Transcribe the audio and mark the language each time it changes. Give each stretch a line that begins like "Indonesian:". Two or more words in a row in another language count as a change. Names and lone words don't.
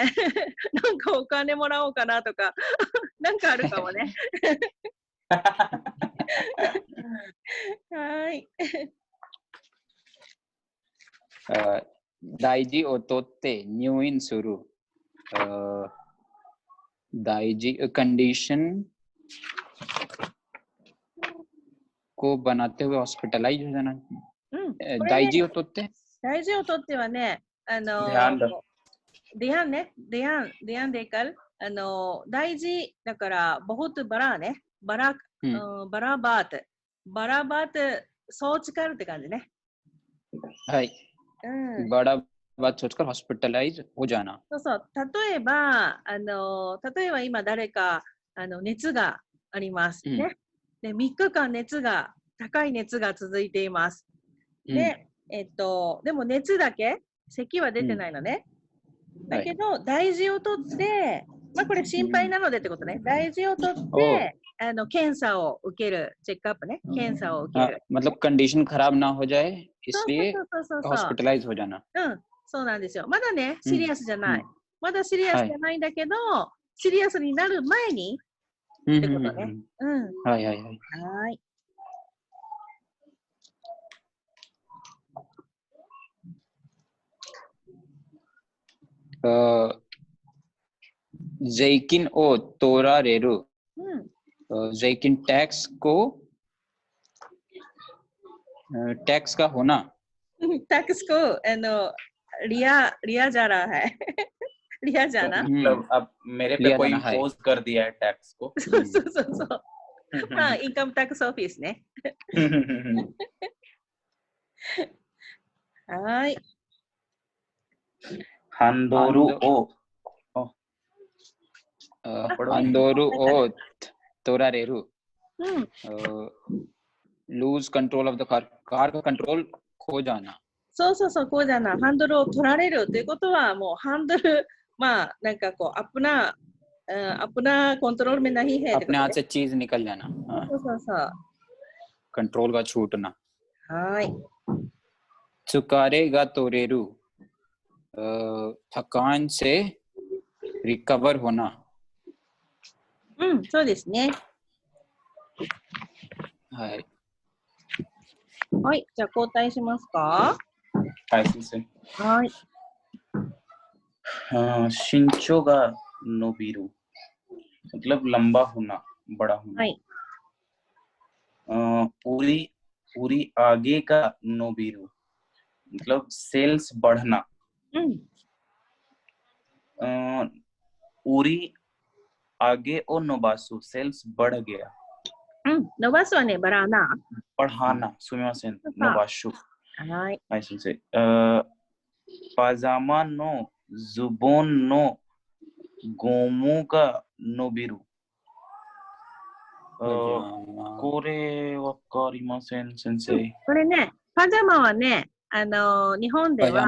Japanese: なんかお金もらおうかなとか、なんかあるかもね。はい。大事をとって入院する。
Hindi: 大事 कंडीशन को बनाते हुए हॉस्पिटलाइज हो जाना.
Japanese: 大事をとってはね、ディアンデカル、大事だから、ボホトバラね、バラバート、ソーチカルって感じね。はい。バラバートソーチカル、ホスピタライズ
Hindi: हो जाना。
Japanese: そう。例えば今誰か熱がありますね。で、3日間高い熱が続いています。で、でも熱だけ咳は出てないのね。だけど、大事を取って、まあこれ心配なのでってことね。大事を取って、検査を受ける、チェックアップね。検査を受ける。
Hindi: मतलब कंडीशन खराब ना हो जाए इसलिए हॉस्पिटलाइज हो जाना。
Japanese: うん、そうなんですよ。まだね、シリアスじゃない。まだシリアスじゃないんだけど、シリアスになる前にってことね。うん。はいはいはい。はい。税金を取られる。
Hindi: 税金 टैक्स को टैक्स का होना। टैक्स को लिया जा रहा है। लिया जाना। मतलब अब मेरे पे कोई इम्पोज कर दिया है टैक्स को। हाँ, इनकम टैक्स ऑफिस ने।
Japanese: はい。ハンドルを取られる。
English: lose control of the car。
Hindi: कार का कंट्रोल खो जाना。
Japanese: そうそうそう、こうじゃな。ハンドルを取られるということは、もうハンドル、まあ、なんかこう、
Hindi: अपना कंट्रोल में नहीं है。 अपने हाथ से चीज निकल जाना।
Japanese: そうそうそう。
Hindi: कंट्रोल का छूटना।
Japanese: はい。疲れが取れる。
Hindi: थकान से रिकवर होना。
Japanese: うん、そうですね。はい。はい、じゃあ交代しますか。はい、先生。はい。身長が伸びる。
Hindi: मतलब लंबा होना, बड़ा होना।
Japanese: はい。売り上げが伸びる,
Hindi: मतलब सेल्स बढ़ना।
Japanese: うん。売り上げを伸ばす,
Hindi: सेल्स बढ़ गया।
Japanese: うん。伸ばすはね、バラーナ。
Hindi: बढ़ाना, सुमिमासेन, नोबासु。
Japanese: はい。はい、先生。パジャマのズボンのゴムが伸びる。これわかりません、先生。これね、パジャマはね、日本では、